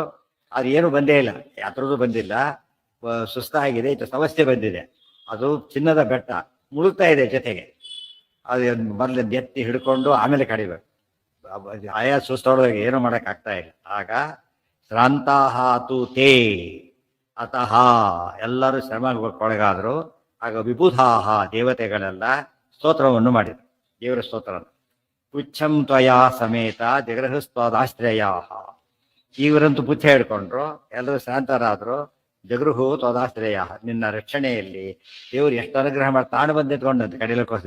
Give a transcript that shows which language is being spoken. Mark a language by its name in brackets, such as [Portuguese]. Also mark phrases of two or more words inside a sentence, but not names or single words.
[Kannada] ಅದು ಏನು ಬಂದೇ ಇಲ್ಲ, ಯಾತ್ರದ್ದು ಬಂದಿಲ್ಲ. ಸುಸ್ತಾಗಿದೆ, ಸಮಸ್ಯೆ ಬಂದಿದೆ. ಅದು ಚಿನ್ನದ ಬೆಟ್ಟ ಮುಳುಗ್ತಾ ಇದೆ ಜೊತೆಗೆ. ಅದು ಮೊದಲು ಎತ್ತಿ ಹಿಡ್ಕೊಂಡು ಆಮೇಲೆ ಕಡಿಬೇಕು. ಆಯಾ ಸುಸ್ತೊಳಗೆ ಏನು ಮಾಡಕ್ ಆಗ್ತಾ ಇಲ್ಲ. ಆಗ [Sanskrit] ಶ್ರಾಂತಾಹ ತು ತೇ ಅತಃ [Kannada] ಎಲ್ಲರೂ ಶ್ರಮಕ್ಕೊಳಗಾದ್ರು. ಆಗ ವಿಬುಧಾಹ ದೇವತೆಗಳೆಲ್ಲ ಸ್ತೋತ್ರವನ್ನು ಮಾಡಿದರು, ದೇವರ ಸ್ತೋತ್ರ. [Sanskrit] ಪುಚ್ಛಂ ತ್ವಯಾ ಸಮೇತ ಜಗೃಹಸ್ತ್ವದಾಶ್ರಯಾ. [Kannada] ಇವರಂತೂ ಪುಚ್ಛ ಹಿಡ್ಕೊಂಡ್ರು, ಎಲ್ಲರೂ ಶಾಂತರಾದ್ರು. [Sanskrit] ಜಗೃಹು ತ್ವದಾಶ್ರಯ, [Kannada] ನಿನ್ನ ರಕ್ಷಣೆಯಲ್ಲಿ ದೇವರು ಎಷ್ಟು ಅನುಗ್ರಹ ಮಾಡಿ ತಾನು ಬಂದು ನಿಂತ್ಕೊಂಡಂತೆ ಕಡಿಲಕ್ಕೋಸ್ಕರ.